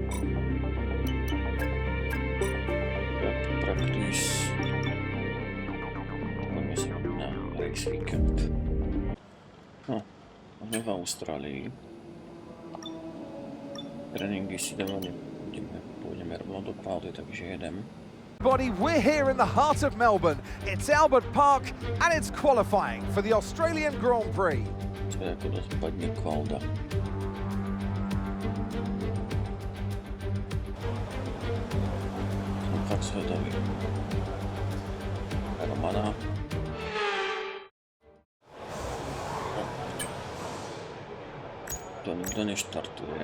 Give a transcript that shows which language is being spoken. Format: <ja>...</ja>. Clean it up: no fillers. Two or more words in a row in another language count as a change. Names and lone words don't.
<en>Practice.</en> <sk>Poďme sa na</sk> <en>race weekend.</en> <sk>No, sme v Austrálii. Tréningy si dávame. Pôjdeme rovno do pády, takže jedem.</sk> <en>We're here in the heart of Melbourne. It's Albert Park and it's qualifying for the Australian Grand Prix.</en> <sk>To je ako dosť padne kvalda. Som fakt svedavý. Romana. To nikto neštartuje.</sk>